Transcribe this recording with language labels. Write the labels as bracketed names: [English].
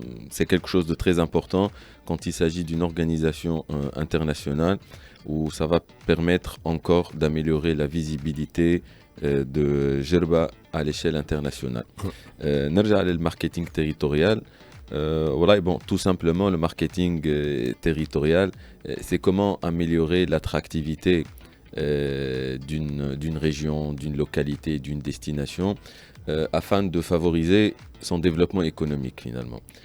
[French] C'est quelque chose de très important quand il s'agit d'une organisation internationale où ça va permettre encore d'améliorer la visibilité de Gerba à l'échelle internationale. [Arabic] نرجع للماركتينغ territorial. [French] Bon, tout simplement, le marketing territorial, c'est comment améliorer l'attractivité d'une région, d'une localité, d'une destination, afin de favoriser son développement économique finalement.